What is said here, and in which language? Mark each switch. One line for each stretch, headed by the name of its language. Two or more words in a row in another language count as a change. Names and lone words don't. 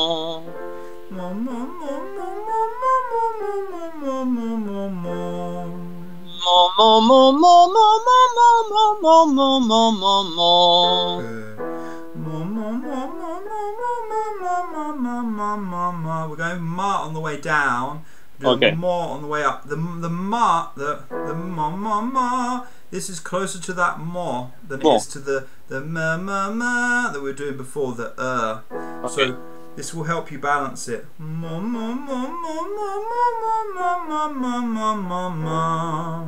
English: Mo mo mo mo mo mo mo mo mo mo mo mo. Mo mo mo mo mo mo mo mo mo mo mo mo mo. Good. Mo mo mo mo mo mo mo mo mo mo mo mo. We're going ma on the way down. Okay. Mo on the way up. The ma, the ma ma ma. This is closer to that mo than it is to the ma ma ma that we were doing before, the Okay. So this will help you balance it. Mo mo mo mo mo mo mo mo mo mo mo mo.